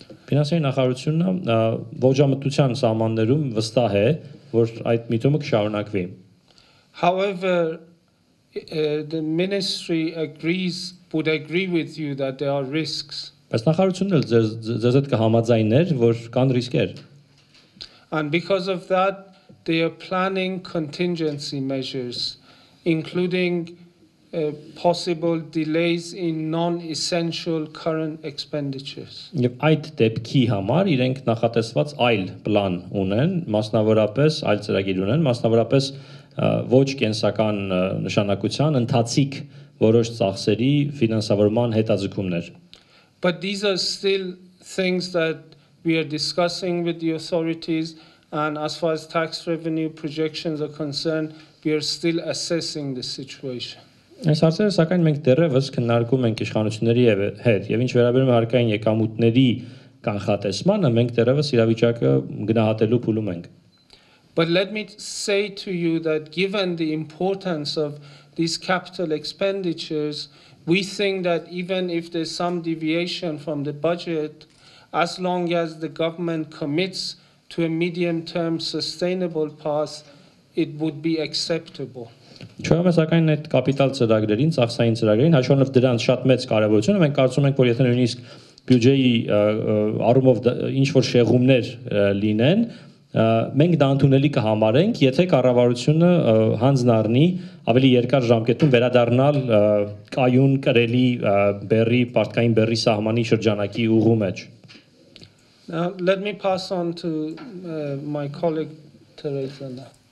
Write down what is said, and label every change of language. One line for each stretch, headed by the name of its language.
Armenian: Ֆինանսների նախարարությունը ողջամտության սահմաններում վստահ է, որ այդ միտումը կշարունակվի։
English: However, the ministry would agree with you that there are risks.
Armenian: Բայց նախարարությունն էլ ձեզ հետ կհամաձայներ, որ կան ռիսկեր։
English: And because of that, they are planning contingency measures, including possible delays in non-essential current expenditures.
Armenian: Եվ այդ դեպքի համար իրենք նախատեսված այլ պլան ունեն, մասնավորապես այլ ծրագիր ունեն, մասնավորապես ոչ կենսական նշանակության ընթացիկ որոշ ծախսերի ֆինանսավորման հետաձգումներ։
English: But these are still things that we are discussing with the authorities, and as far as tax revenue projections are concerned, we are still assessing the situation.
Armenian: Այս հարցերը սակայն մենք դեռևս քննարկում ենք իշխանությունների հետ, եւ ինչ վերաբերում է հարկային եկամուտների կանխատեսմանը, մենք դեռևս իրավիճակը գնահատելու փուլում ենք։
English: But let me say to you that given the importance of these capital expenditures, we think that even if there's some deviation from the budget, as long as the government commits to a medium-term sustainable path, it would be acceptable.
Armenian: Չորում է սակայն այդ կապիտալ ծրագրերին, ծախսային ծրագրերին, հաշվելով դրանց շատ մեծ կարևորությունը, մենք կարծում ենք, որ եթե նույնիսկ բյուջեի առումով ինչ որ շեղումներ լինեն, մենք դա ընդունելի կհամարենք, եթե կառավարությունը հանձնառնի ավելի երկար ժամկետում վերադառնալ կայուն կրելի բեռի, պարտքային բեռի սահմանի շրջանակի ուղու մեջ։
English: Now, let me pass on to my colleague Teresa now.